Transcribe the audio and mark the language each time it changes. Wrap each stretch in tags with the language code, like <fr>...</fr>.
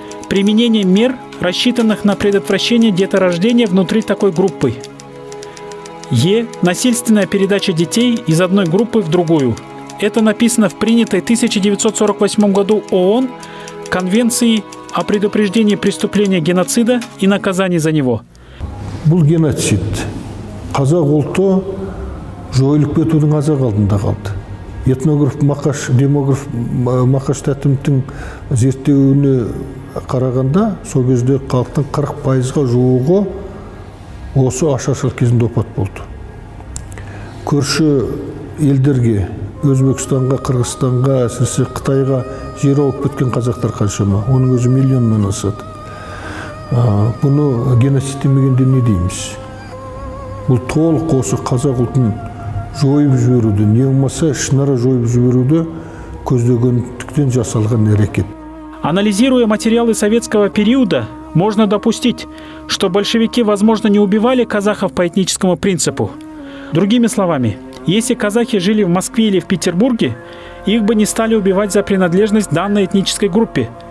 <ru>Применение мер, рассчитанных на предотвращение деторождения внутри такой группы. Е. Насильственная передача детей из одной группы в другую. Это написано в принятой в 1948 году ООН Конвенции о предупреждении преступления геноцида и наказании за него.</ru> <kk>Бұл геноцид қазақ ұлты жойылып кетудің аз-ақ алдында қалды. Этнограф демограф Мақаш Тәтімовтің зерттеуіне қарағанда, сол кезде халықтың 40%-ға жуығы осы ашаршылық кезінде опат болды. Көрші елдерге, Өзбекстанға, Қырғызстанға, әсіресе Қытайға жер ауып кеткен қазақтар қаншама, оның өзі миллионнан асады. Бұны геноцид демегенде не дейміз? Бұл толық осы қазақ ұлтын жойып жіберуді, не болмаса ішінара жойып жіберуді көздегендіктен жасалған әрекет.</kk> <ru>Анализируя материалы советского периода, можно допустить, что большевики, возможно, не убивали казахов по этническому принципу. Другими словами, если казахи жили в Москве или в Петербурге, их бы не стали убивать за принадлежность данной этнической группе.</ru>